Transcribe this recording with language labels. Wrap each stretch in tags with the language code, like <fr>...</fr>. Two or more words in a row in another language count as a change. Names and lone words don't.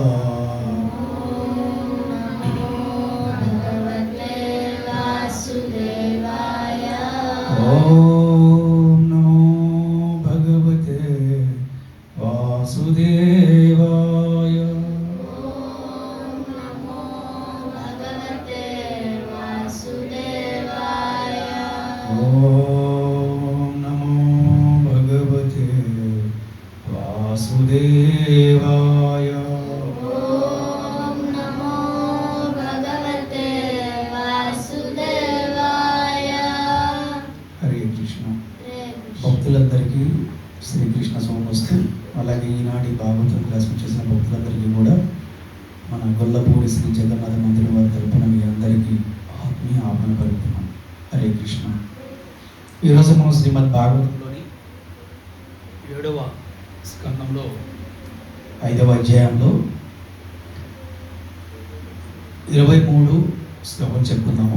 <sa>ओम नमो भगवते वासुदेवाय ओम नमो भगवते वासुदेवाय ओम नमो भगवते वासुदेवाय।</sa> <te>हरे कृष्ण భక్తులందరికీ శ్రీకృష్ణ సోమస్తు. అలాగే ఈనాటి భాగవతం క్లాస్ చేసిన భక్తులందరికీ కూడా మన గొల్లపూడి శ్రీ జగన్నాథ మందిరం వారి తరపున మీ అందరికీ ఆత్మీయ ఆహ్వాన పలుకుతున్నాం. హరే కృష్ణ. ఈరోజు మనం శ్రీమద్ భాగవతంలోని 7వ స్కందంలో 5వ అధ్యాయంలో 23 శ్లోకం చెప్పుకున్నాము.</te>